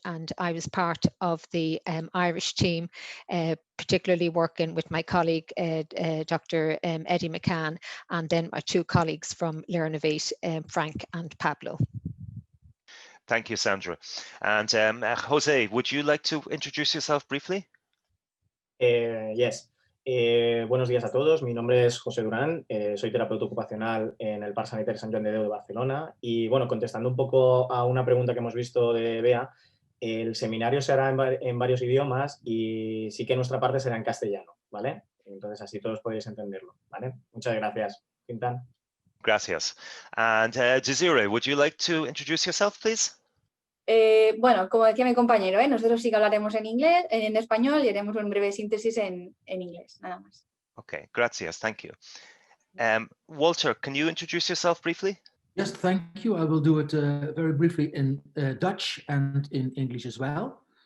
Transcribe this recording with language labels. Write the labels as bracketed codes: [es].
[en] And I was part of the Irish team, particularly working with my colleague, Dr. Eddie McCann, and then my two colleagues from Learnovate, Frank and Pablo. Thank you, Sandra. And Jose, would you like to introduce yourself briefly? Yes. [es] Buenos días a todos, mi nombre es José Durán, soy terapeuta ocupacional en el Parc Sanitario Sant Joan de Déu de Barcelona y bueno, contestando un poco a una pregunta que hemos visto de Bea, el seminario se hará en varios idiomas y sí que nuestra parte será en castellano, ¿vale? Entonces así todos podéis entenderlo, ¿vale? Muchas gracias. Fintan. Gracias. [en] And Desiree, would you like to introduce yourself, please? [es] Bueno, como decía mi compañero, nosotros sí que hablaremos en inglés, en español y haremos una breve síntesis en inglés, nada más. [en] Okay, [es] gracias, [en] thank you. Walter, can you introduce yourself briefly? Yes, thank you. I will do it very briefly in Dutch and in English as well.